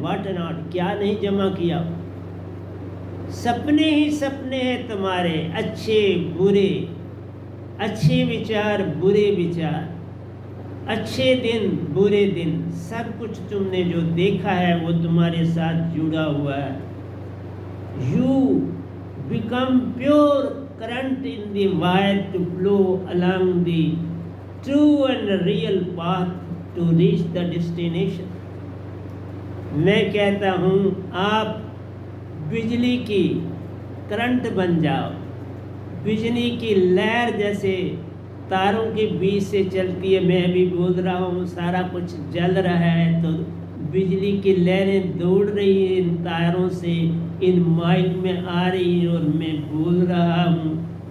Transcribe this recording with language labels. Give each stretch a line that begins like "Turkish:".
English: what not,
Hindi: क्या नहीं जमा किया? सपने ही सपने हैं तुम्हारे, अच्छे बुरे, अच्छे विचार बुरे विचार, अच्छे दिन बुरे दिन, सब कुछ तुमने जो देखा है वो तुम्हारे साथ जुड़ा हुआ है।
English: you become pure current in the wire to flow along the true and real path to reach the destination.
Hindi: मैं कहता हूँ आप बिजली की करंट बन जाओ, बिजली की लहर जैसे तारों के बीच से चलती है। मैं भी बोल रहा हूँ, सारा कुछ जल रहा है तो बिजली की लहरें दौड़ रही हैं इन तारों से, इन माइक में आ रही हैं और मैं बोल रहा हूँ।